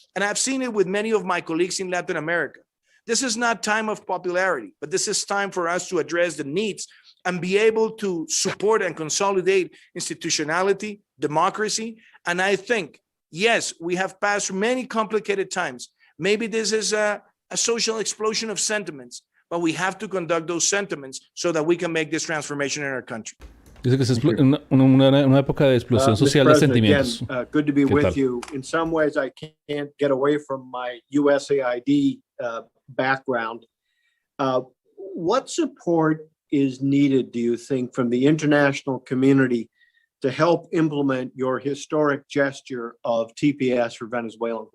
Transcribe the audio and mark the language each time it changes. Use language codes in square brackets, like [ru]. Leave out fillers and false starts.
[en] And I've seen it with many of my colleagues in Latin America. This is not time of popularity, but this is time for us to address the needs and be able to support and consolidate institutionality, democracy. And I think, yes, we have passed many complicated times. Maybe this is a social explosion of sentiments, but we have to conduct those sentiments so that we can make this transformation in our country. [es] Dice que es una época de explosión social de sentimientos. [en] Again, good to be with you. In some ways, I can't get away from my USAID background. What support is needed, do you think, from the international community to help implement your historic gesture of TPS for Venezuelans?